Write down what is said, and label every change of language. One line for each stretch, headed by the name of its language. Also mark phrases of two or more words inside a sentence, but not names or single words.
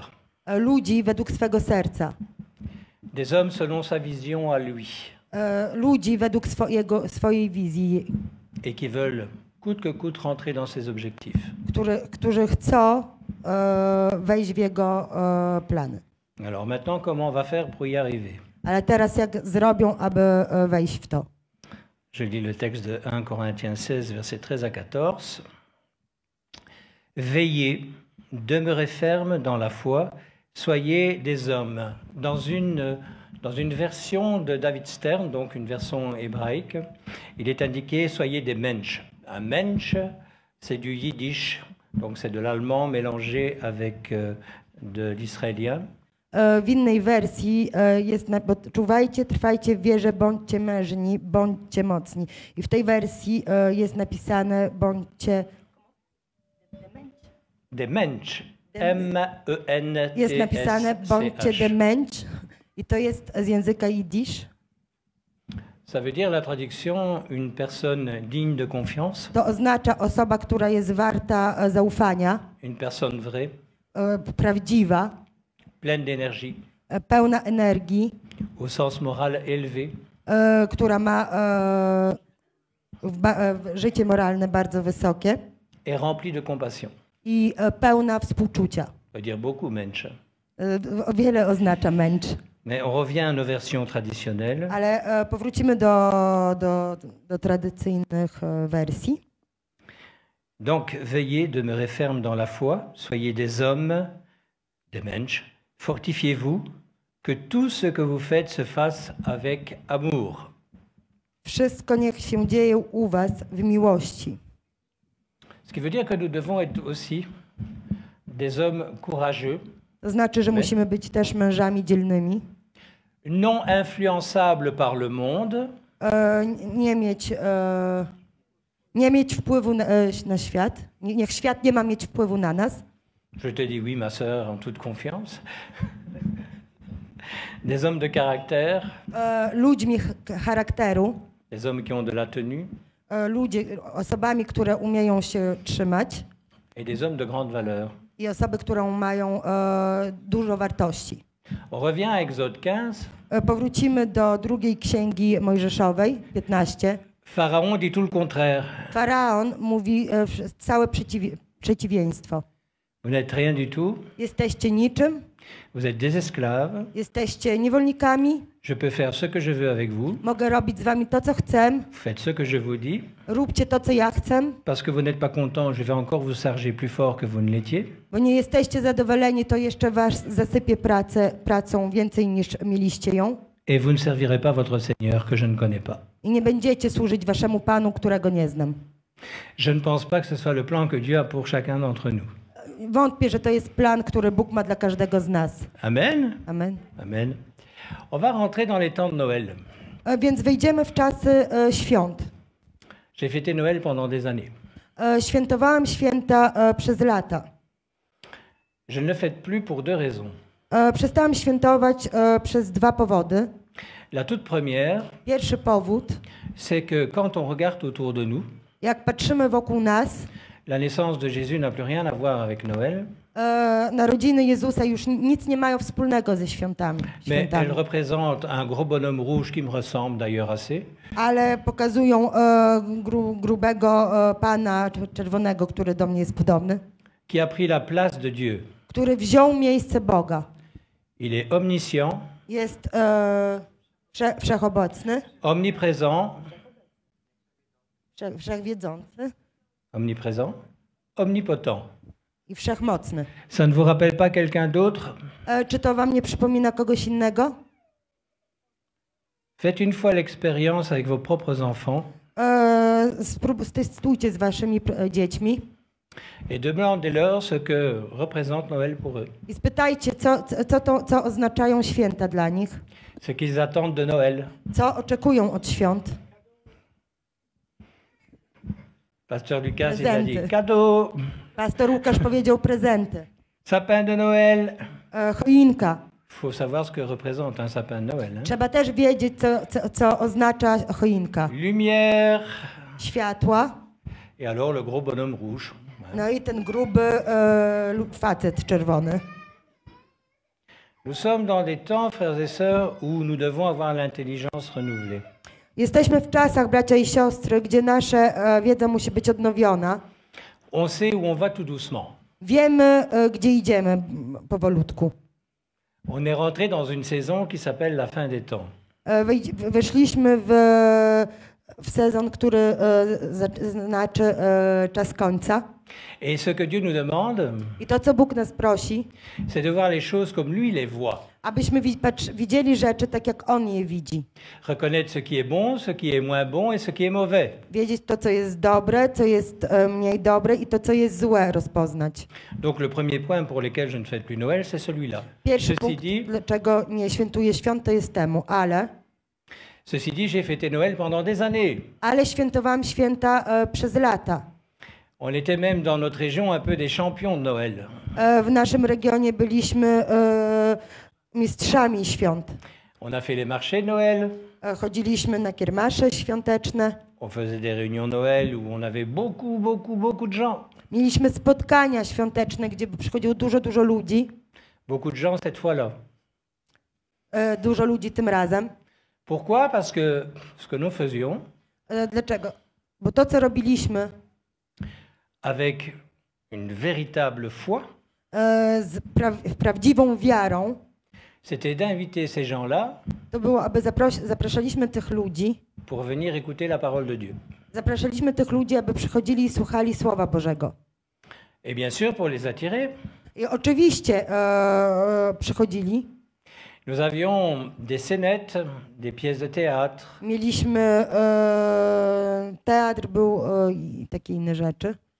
Polish: Ludzi według swego serca.
French: Des hommes selon sa vision à lui.
Polish: Ludzi według swojej wizji.
French: Et qui veulent coûte que coûte rentrer dans ses objectifs.
Polish: Którzy chcą wejść w jego plany.
French: Alors maintenant, comment on va faire pour y arriver?
Polish: Ale teraz jak zrobią, aby wejść w to?
French: Je lis le texte de 1 Corinthiens 16, versets 13 à 14. Veillez, demeurez fermes dans la foi, soyez des hommes. Dans une version de David Stern, donc une version hébraïque, il est indiqué soyez des mensch. Un mensch, c'est du yiddish, donc c'est de l'allemand mélangé avec de l'israélien.
Polish: W innej wersji jest, czuwajcie, trwajcie w wierze, bądźcie mężni, bądźcie mocni. I w tej wersji jest napisane bądźcie...
French: Des mensch. M-E-N-T-S-C-H.
Polish: Jest napisane bądźcie de mensch i to jest z języka jiddisz.
French: Ça veut dire la traduction une personne digne de confiance.
Polish: To oznacza osoba, która jest warta zaufania.
French: Une personne vraie.
Polish: Prawdziwa.
French: Pleine d'énergie.
Polish: Pełna energii.
French: Au sens moral élevé.
Polish: Która ma życie moralne bardzo wysokie.
French: Et remplie de compassion.
Polish: I pełna współczucia.
French: Ça veut dire beaucoup mensch.
Polish: Wiele oznacza mensch.
French: Mais on revient à nos versions traditionnelles.
Polish: Ale powrócimy do tradycyjnych wersji.
French: Donc, veillez, demeurez fermes dans la foi, soyez des hommes, des mensch, fortifiez-vous, que tout ce que vous faites se fasse avec amour.
Polish: Wszystko niech się dzieje u was w miłości.
French: Ce qui veut dire que nous devons être aussi des hommes courageux.
Polish: To znaczy, że musimy być też mężami dzielnymi.
French: Non influençables par le monde.
Polish: Nie mieć wpływu na świat. Niech świat nie ma mieć wpływu na nas.
French: Je te dis oui, ma sœur, en toute confiance. Des hommes de caractère.
Polish: Ludźmi charakteru.
French: Des hommes qui ont de la tenue.
Polish: Osobami, które umieją się trzymać.
French: Et des hommes de grande valeur.
Polish: I osoby, które mają dużo wartości.
French: On revient à Exode 15.
Polish: Powrócimy do drugiej księgi Mojżeszowej, 15.
French: Pharaon dit tout le contraire.
Polish: Faraon mówi całe przeciwieństwo.
French: Vous n'êtes rien du tout.
Polish: Jesteście niczym.
French: Vous êtes des esclaves.
Polish: Jesteście niewolnikami.
French: Je peux faire ce que je veux avec vous.
Polish: Mogę robić z wami to, co chcę.
French: Faites ce que je vous dis.
Polish: Róbcie to, co ja chcę.
French: Parce que vous n'êtes pas content, je vais encore vous charger plus fort que vous ne l'étiez.
Polish: Bo nie jesteście zadowoleni, to jeszcze was zasypię pracą więcej niż mieliście ją.
French: Et vous ne servirez pas votre Seigneur que je ne connais pas.
Polish: I nie będziecie służyć waszemu Panu, którego nie znam.
French: Je ne pense pas que ce soit le plan que Dieu a pour chacun d'entre nous.
Polish: Wątpię, że to jest plan, który Bóg ma dla każdego z nas. Amen. Amen. Amen.
French: On va rentrer dans les temps de Noël.
Polish: Więc wejdziemy w czasy świąt.
French: J'ai fêté Noël pendant des années.
Polish: Świętowałem święta przez lata.
French: Je ne le fais plus pour deux raisons.
Polish: Przestałam świętować przez dwa powody.
French: La toute première,
Polish: Pierwszy powód,
French: c'est que quand on regarde autour de nous,
Polish: jak patrzymy wokół nas,
French: la naissance de Jésus n'a plus rien à voir avec Noël,
Polish: narodziny Jezusa już nic nie mają wspólnego ze świętami.
French: mais elle représente un gros bonhomme rouge qui me ressemble d'ailleurs assez.
Polish: Ale pokazują grubego pana czerwonego, który do mnie jest podobny,
French: Qui a pris la place de Dieu.
Polish: który wziął miejsce Boga.
French: Il est omniscient,
Polish: Jest wszechobecny,
French: omniprésent,
Polish: wszechwiedzący
French: omniprésent, omnipotent.
Polish: i wszechmocny.
French: Ça ne vous rappelle pas quelqu'un d'autre?
Polish: Czy to wam nie przypomina kogoś innego?
French: Faites une fois l'expérience avec vos propres enfants
Polish: Testujcie z waszymi dziećmi
French: et demandez-leur ce que représente Noël pour eux.
Polish: i spytajcie, co oznaczają święta dla nich,
French: Ce qu'ils attendent de Noël.
Polish: co oczekują od świąt.
French: Pasteur Lucas, il a
Polish: Prezenty.
French: dit cadeau,
Polish: Pastor Łukasz powiedział prezenty,
French: sapin de Noël.
Polish: choinka.
French: Il faut savoir ce que représente un sapin de Noël. Hein?
Polish: Trzeba też wiedzieć, co oznacza choinka.
French: Lumière.
Polish: Światła,
French: Et alors le gros bonhomme rouge.
Polish: no i ten gruby facet czerwony.
French: Nous sommes dans des temps, frères et sœurs, où nous devons avoir l'intelligence renouvelée.
Polish: Jesteśmy w czasach, bracia i siostry, gdzie nasza wiedza musi być odnowiona.
French: On sait où on va tout doucement.
Polish: Wiemy, gdzie idziemy powolutku.
French: On est rentré dans une saison qui s'appelle la fin des temps.
Polish: Weszliśmy w sezon, który znaczy czas końca.
French: Et ce que Dieu nous demande,
Polish: I to, co Bóg nas prosi,
French: c'est de voir les choses comme lui les voit.
Polish: abyśmy widzieli rzeczy tak, jak On je widzi.
French: Reconnaître ce qui est bon, ce qui est moins bon et ce qui est mauvais.
Polish: Wiedzieć to, co jest dobre, co jest mniej dobre i to, co jest złe, rozpoznać.
French: Donc le premier point pour lequel je ne fête plus Noël, c'est celui-là.
Polish: Pierwszy
French: Ceci
Polish: punkt,
French: dit,
Polish: dlaczego nie świętuję świąt, to jest temu, ale
French: j'ai fêté Noël pendant des années.
Polish: świętowałam święta przez lata.
French: On était même dans notre région un peu des champions de Noël.
Polish: W naszym regionie byliśmy mistrzami świąt.
French: On a fait les marchés de Noël.
Polish: Chodziliśmy na kiermasze świąteczne.
French: On faisait des réunions Noël où on avait beaucoup de gens.
Polish: Mieliśmy spotkania świąteczne, gdzie przychodziło dużo ludzi.
French: Beaucoup de gens cette fois-là.
Polish: Dużo ludzi tym razem.
French: Pourquoi? Parce que ce que nous faisions,
Polish: Dlaczego? Bo to, co robiliśmy
French: avec une véritable foi,
Polish: z prawdziwą wiarą,
French: c'était d'inviter ces gens-là
Polish: to było, aby zapraszaliśmy tych ludzi,
French: pour venir écouter la parole de Dieu.
Polish: zapraszaliśmy tych ludzi, aby przychodzili i słuchali Słowa Bożego.
French: Et bien sûr, pour les attirer,
Polish: I oczywiście przychodzili.
French: nous avions des scénettes, des pièces de théâtre,
Polish: Mieliśmy teatr, był i takie inne rzeczy.